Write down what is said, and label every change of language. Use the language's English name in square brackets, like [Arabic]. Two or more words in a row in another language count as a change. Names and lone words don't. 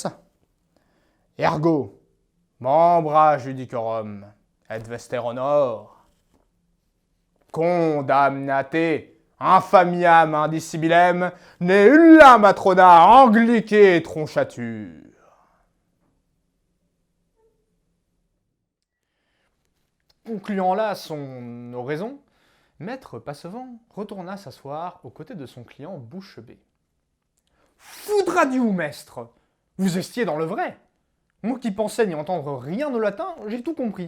[Latin] Ergo, membra judicorum, et vester honor. Condamnate, infamiam indicibilem, ne ulla matrona anglique tronchature. [French] Concluant là son oraison, Maître Passevant retourna s'asseoir aux côtés de son client bouche bée. « Foudra Dieu, maître! Vous estiez dans le vrai! Moi qui pensais n'y entendre rien de latin, j'ai tout compris.